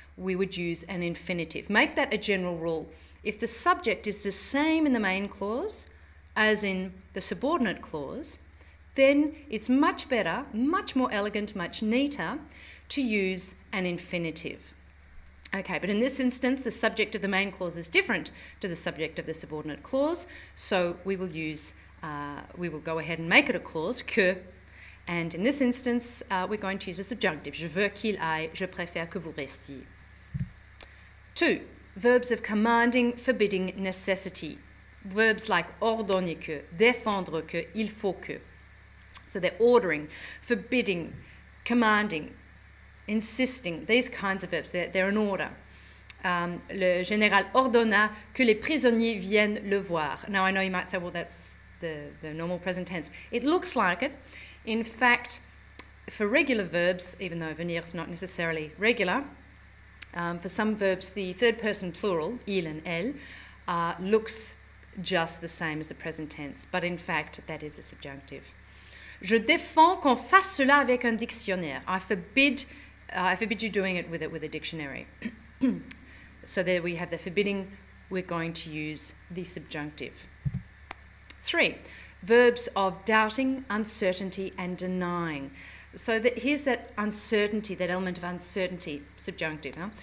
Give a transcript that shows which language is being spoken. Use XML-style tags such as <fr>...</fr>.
<en>We would use an infinitive. Make that a general rule. If the subject is the same in the main clause as in the subordinate clause, then it's much better, much more elegant, much neater to use an infinitive. Okay, but in this instance, the subject of the main clause is different to the subject of the subordinate clause, so we will go ahead and make it a clause, que, and in this instance, we're going to use a subjunctive.</en> <fr>Je veux qu'il aille, je préfère que vous restiez. 2.</fr> <en>Verbs of commanding, forbidding, necessity. Verbs like</en> <fr>ordonner que, défendre que, il faut que.</fr> <en>So they're ordering, forbidding, commanding, insisting, these kinds of verbs, they're in order.</en> <fr>Le général ordonna que les prisonniers viennent le voir.</fr> <en>Now I know you might say, well, that's the normal present tense. It looks like it. In fact, for regular verbs, even though venir is not necessarily regular, for some verbs, the third person plural, il and elle, looks just the same as the present tense, but in fact, that is a subjunctive.</en> <fr>Je défends qu'on fasse cela avec un dictionnaire.</fr> <en>I forbid you doing it with a dictionary. So there we have the forbidding. We're going to use the subjunctive. 3. Verbs of doubting, uncertainty, and denying. So here's that uncertainty, that element of uncertainty, subjunctive.</en>